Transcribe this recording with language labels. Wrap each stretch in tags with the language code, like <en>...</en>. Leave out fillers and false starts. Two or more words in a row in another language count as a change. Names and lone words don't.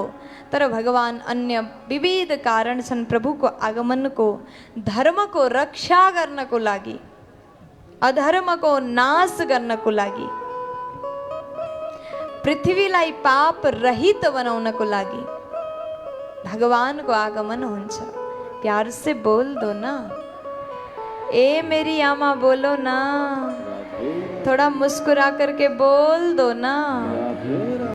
<ne>तर भगवान अन्य विविध कारण छन् प्रभुको आगमनको, धर्मको रक्षा गर्नको लागि, अधर्मको नाश गर्नको लागि, पृथ्वीलाई पाप रहित बनाउनको लागि भगवानको आगमन हुन्छ।</ne> <hi>प्यार से बोल दो ना, ए मेरी आमा बोलो ना, थोड़ा मुस्कुरा करके बोल दो ना।</hi>